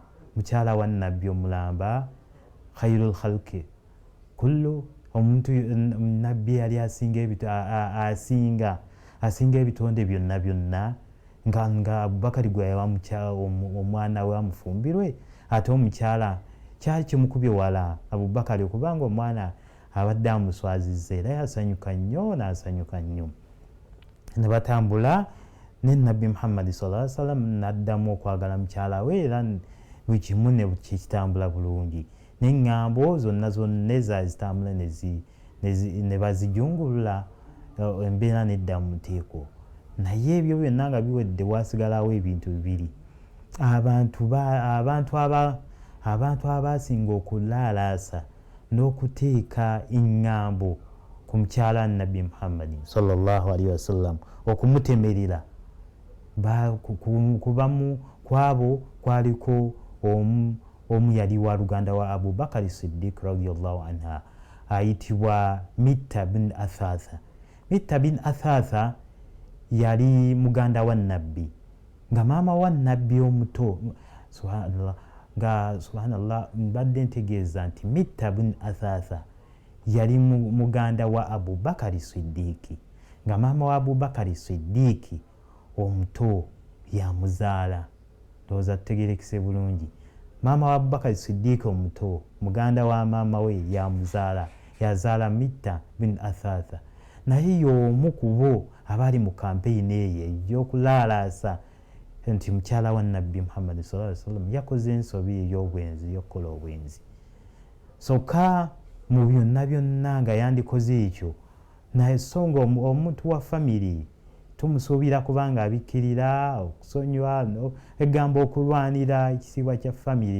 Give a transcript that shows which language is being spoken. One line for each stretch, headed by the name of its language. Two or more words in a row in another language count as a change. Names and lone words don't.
Ganda: Mukyala wa nabbi omulamba,
Arabic: خير الخلق كله,
Ganda: omuntu nabbi yali asinga ebitonde byonna nga Abubakari gwe yawa omwana we amufumbirwe, ate omukyala kyali kimukubye wala Abubakari okubanga omwana abadde amuswazizza, era yasanyuka nnyo, n'asanyuka nnyo. Ne batambula ne nabbi Muhammad
Arabic: صلى الله عليه وسلم
Ganda: n'addamu okwagala mukyala we, era buli kimu ne kitambula bulungi, n'eŋŋambo zonna ezazitambula ne bazijungulula, embeera n'edda mu nteeko. Naye ebyo byonna nga biwedde, waasigalawo ebintu bibiri. Abantu abasinga okulaalaasa n'okuteeka eŋŋambo ku mukyala nabbi Muhammad
Arabic: صلى الله عليه وسلم,
Ganda: okumutemerera, kubamu kwabo kwaliko omu yali wa luganda wa Abubakari Siddiq
Arabic: رضي الله عنها,
Ganda: ayitibwa Mitta bin Athatha. Mitta bin Athatha yali muganda wa nabbi, nga maama wa nabbi omuto, subhanallah, mbadde ntegeeza nti Mitta bin Athatha yali muganda wa Abubakari Siddiqi, nga maama wa Abubakari Siddiqi omuto yamuzaala. Ndowooza tutegerekese bulungi. Maama wa Abubakari Siddiqi omuto, muganda wa maama we yamuzaala, yazaala Mitta bin Athatha. Naye y'omu ku bo abaali mu kampeyini eyo ey'okulaalaasa nti mukyala wa nabbi Muhammad
Arabic: صلى الله عليه وسلم
Ganda: yakoze ensobi ey'obwenzi, y'okukola obwenzi. Sokka mu byonna nga yandikoze ekyo, naye so nga omuntu wa family tumusuubira kubanga abikkirira, okusonyiwa, egamba okulwanira ekitiibwa kya family.